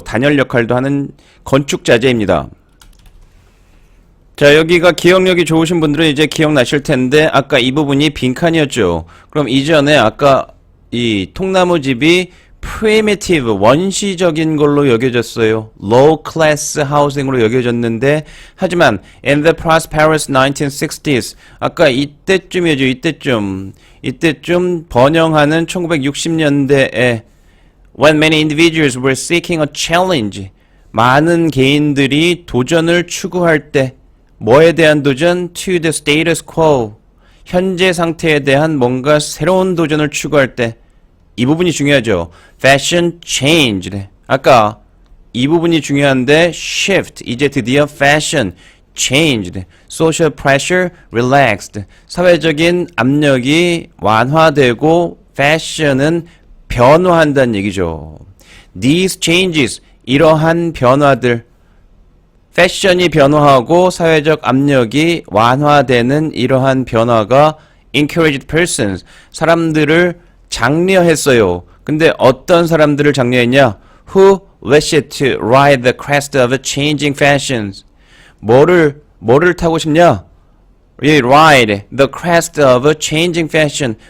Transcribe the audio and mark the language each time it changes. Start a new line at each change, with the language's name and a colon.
Korean: 단열 역할도 하는 건축 자재입니다. 자, 여기가 기억력이 좋으신 분들은 이제 기억나실 텐데 아까 이 부분이 빈칸이었죠. 그럼 이전에 아까 이 통나무집이 primitive 원시적인 걸로 여겨졌어요.
English: low class housing으로
Korean: 여겨졌는데 하지만
English: in the prosperous 1960s
Korean: 아까 이때쯤이죠. 이때쯤 이때쯤 번영하는 1960년대에
English: when many individuals were seeking a challenge,
Korean: 많은 개인들이 도전을 추구할 때 뭐에 대한 도전?
English: to the status quo,
Korean: 현재 상태에 대한 뭔가 새로운 도전을 추구할 때 이 부분이 중요하죠.
English: fashion changed.
Korean: 아까 이 부분이 중요한데 shift, 이제 드디어 fashion changed.
English: social pressure relaxed.
Korean: 사회적인 압력이 완화되고 fashion은 변화한다는 얘기죠.
English: These changes,
Korean: 이러한 변화들, 패션이 변화하고 사회적 압력이 완화되는 이러한 변화가
English: encouraged persons,
Korean: 사람들을 장려했어요. 근데 어떤 사람들을 장려했냐?
English: Who wished to ride the crest of changing fashions.
Korean: 뭐를 타고 싶냐?
English: Ride the crest of changing fashion.